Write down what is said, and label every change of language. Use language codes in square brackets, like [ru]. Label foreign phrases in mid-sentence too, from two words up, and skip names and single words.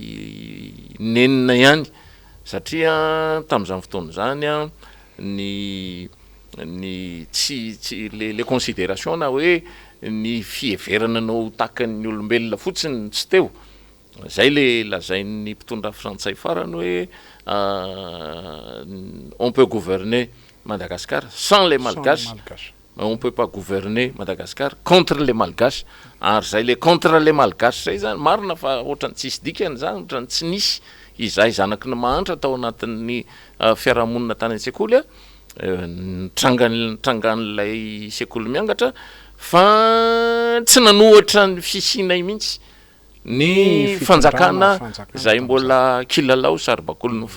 [mg] nenina ihany satria tamin'izany fotoana zany a ny tsy le considération na hoe ny fieverana nao takan'ny olombelona fotsiny tsy teo zay le lazain'ny mpitondra frantsay farany hoe [fr] on peut gouverner Madagascar sans les malgaches on peut pas gouverner Madagascar contre les malgaches [mg] ary zay le [fr] contre les malgaches [mg] zay zany marina fa ohatrany tsisy dikany zany ohatrany tsy nisy izay zanaky ny mahantra tao anatin'ny fiarahamonina tany an-tsekoly a trangan'ilay sekoly miangatra fa tsy nanohatra ny fisinay mihitsy ny fanjakana zay mbola kilalao saribakolo ny